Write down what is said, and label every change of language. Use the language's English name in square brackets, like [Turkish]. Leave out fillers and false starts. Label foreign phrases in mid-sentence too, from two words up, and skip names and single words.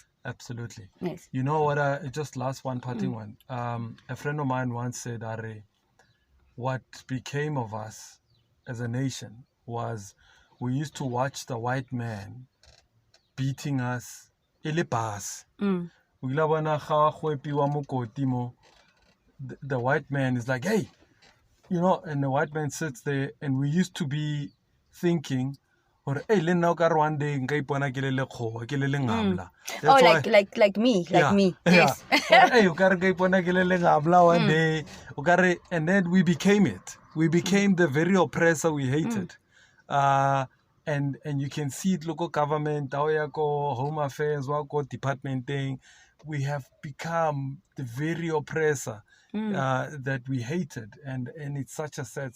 [English] Absolutely. Yes. You know what, just last one parting one. A friend of mine once said, Are, what became of us as a nation was we used to watch the white man beating us, [Tswana] ilibas, o ile bona ga go epiwa mokoti mo, [English] the white man is like, hey, you know, and the white man sits there, and we used to be thinking, or hey, [Tswana] le nna o ka re [English] one day [Tswana] nka ipona ke le lekgowa ke le lengamla. [English] Oh, like me, like me. Yes. Or, [Tswana] hey, o ka re nka ipona ke le lengamla [English] one day. [Tswana] O ka re, [English] and then we became it. We became the very oppressor we hated. And you can see it, local government, home affairs, department thing. We have become the very oppressor that we hated, and it's such a sad.